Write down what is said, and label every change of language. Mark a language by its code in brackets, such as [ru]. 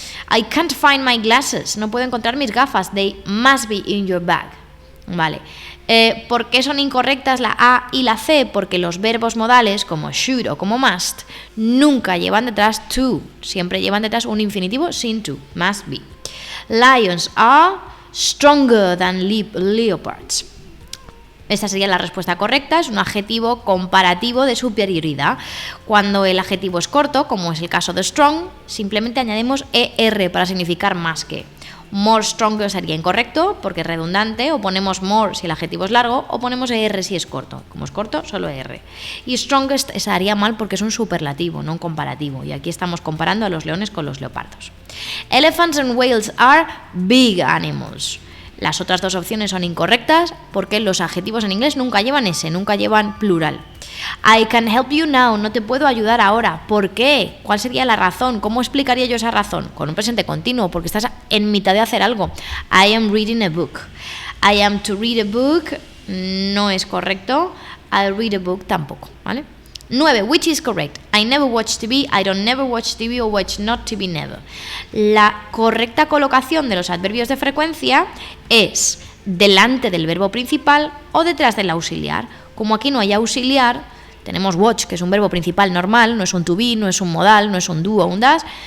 [en] I can't find my glasses. [es] No puedo encontrar mis gafas. [en] They must be in your bag. [es] Vale. ¿Por qué son incorrectas la A y la C? Porque los verbos modales como should o como must nunca llevan detrás to. Siempre llevan detrás un infinitivo sin to. [en] Must be. Lions are stronger than leopards. [es] Esta sería la respuesta correcta, es un adjetivo comparativo de superioridad. Cuando el adjetivo es corto, como es el caso de strong, simplemente añadimos ER para significar más que. [en] More stronger [es] sería incorrecto porque es redundante, o ponemos more si el adjetivo es largo, o ponemos ER si es corto. Como es corto, solo ER. Y strongest estaría mal porque es un superlativo, no un comparativo, y aquí estamos comparando a los leones con los leopardos. [en] Elephants and whales are big animals. [es] Las otras dos opciones son incorrectas porque los adjetivos en inglés nunca llevan ese, nunca llevan plural. [en] I can help you now, [es] no te puedo ayudar ahora. ¿Por qué? ¿Cuál sería la razón? ¿Cómo explicaría yo esa razón? Con un presente continuo, porque estás en mitad de hacer algo. [en] I am reading a book. I am to read a book [es] no es correcto. [en] I'll read a book [es] tampoco, ¿vale? [en] 9. Which is correct? I never watch TV, I don't never watch TV or watch not TV never. [es] La correcta colocación de los adverbios de frecuencia es delante del verbo principal o detrás del auxiliar. Como aquí no hay auxiliar, tenemos watch, que es un verbo principal normal, no es un to be, no es un modal, no es un do o un das.